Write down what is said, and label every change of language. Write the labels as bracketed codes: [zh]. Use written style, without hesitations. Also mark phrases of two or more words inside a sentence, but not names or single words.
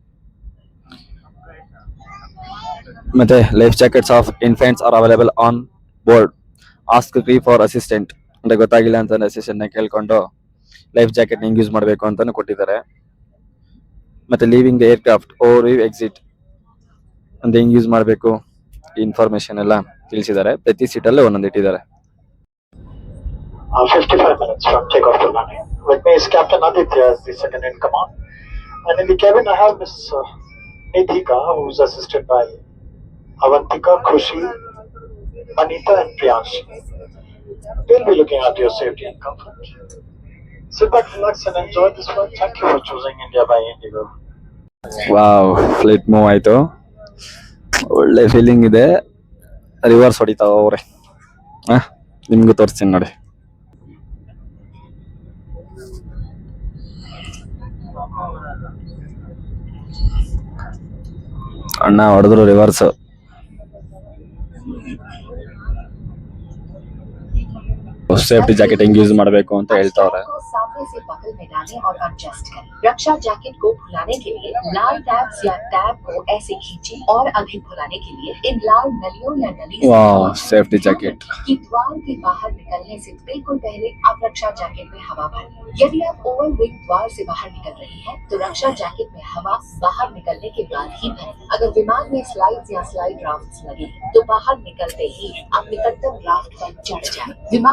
[kn] ಮತ್ತೆ [en] life jackets of infants are available on board, ask crew for assistant, [kn] ಅಂದ್ರೆ ಗೊತ್ತಾಗಿಲ್ಲ ಅಂತ ಅಸಿಸ್ಟೆಂಟ್ ನ ಕೇಳ್ಕೊಂಡು [en] life jacket [kn] ಹೆಂಗ್ ಯೂಸ್ ಮಾಡಬೇಕು ಅಂತಾನು ಕೊಟ್ಟಿದ್ದಾರೆ. ಮತ್ತೆ [en] leaving the aircraft over exit [kn] ಅಂತ ಹೆಂಗ್ ಯೂಸ್ ಮಾಡಬೇಕು, ಇನ್ಫಾರ್ಮೇಶನ್ ಎಲ್ಲ ತಿಳಿಸಿದ್ದಾರೆ. ಪ್ರತಿ ಸೀಟಲ್ಲೂ ಒಂದೊಂದು ಇಟ್ಟಿದ್ದಾರೆ. [en] 55 minutes from takeoff to landing. With me is Captain Aditya as the second in command. And in the cabin I have Miss Nidhika, who is assisted by Avantika, Khushi, Anita and Priyansh. They'll be looking at your safety and comfort. Sit back, relax and enjoy this flight. Thank you for choosing India by Indigo. [kn] ವಾವ್, [en] flight move [kn] ಆಯ್ತು. ಒಳ್ಳೆ ಫೀಲಿಂಗ್ ಇದೆ. ರಿವರ್ಸ್ ಹೊಡಿತಾವ ಅವ್ರೆ. ನಿಮ್ಗೂ ತೋರಿಸ್ತೀನಿ ನೋಡಿ. ಅಣ್ಣ ಹೊಡೆದ್ರು ರಿವರ್ಸ್. [en] safety jacket [kn] ಹೆಂಗ್ ಯೂಸ್ ಮಾಡಬೇಕು ಅಂತ ಹೇಳ್ತಾವ್ರೆ. [hi] सामने से बगल में डालें और एडजस्ट करें। रक्षा जैकेट को खुलाने के लिए लाल टैब्स या टैब को ऐसे खींचें और अधिक खुलाने के लिए इन लाल नलियों या नली से वाह, [en] safety jacket [hi] की द्वार के बाहर निकलने से बिल्कुल पहले आप रक्षा जैकेट में हवा भरें। यदि आप [en] over wing [hi] द्वार से बाहर निकल रही हैं, तो रक्षा जैकेट में हवा बाहर निकलने के बाद ही भरें। अगर विमान में स्लाइड्स या [en] slide rafts [hi] लगे, तो बाहर निकलते ही आप निकटतम राफ्ट पर चढ़ जाएं। विमान